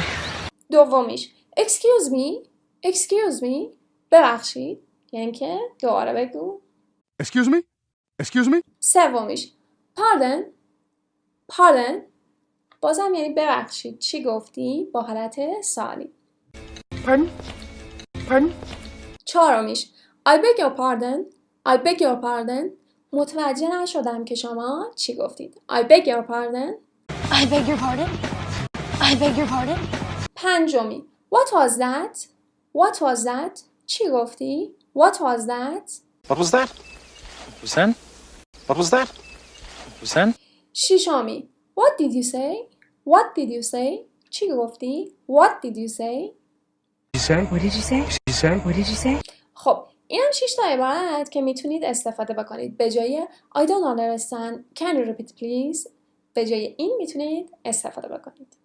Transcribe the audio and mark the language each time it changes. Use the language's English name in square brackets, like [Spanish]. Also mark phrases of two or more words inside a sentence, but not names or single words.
[Persian] دومیش [English] excuse me [Persian] ببخشید، یعنی که دوباره بگو. [English] Excuse me? [Persian] سومیش pardon بازم یعنی ببخشید چی گفتی با حالت سوالی. [English] Pardon? [Persian] چهارمیش [English] I beg your pardon [Persian] متوجه نشدم که شما چی گفتید. [English] I beg your pardon. [Persian] پنجمی [English] What was that [Persian] چی گفتی. [English] What was that. What was that? ششمی What did you say [Persian] چی گفتی. [English] What did you say. What did you say? [Persian] خب این هم 6 تا عبارت که میتونید استفاده بکنید. به جای [English] I don't understand can you repeat please [Persian] به جای این میتونید استفاده بکنید.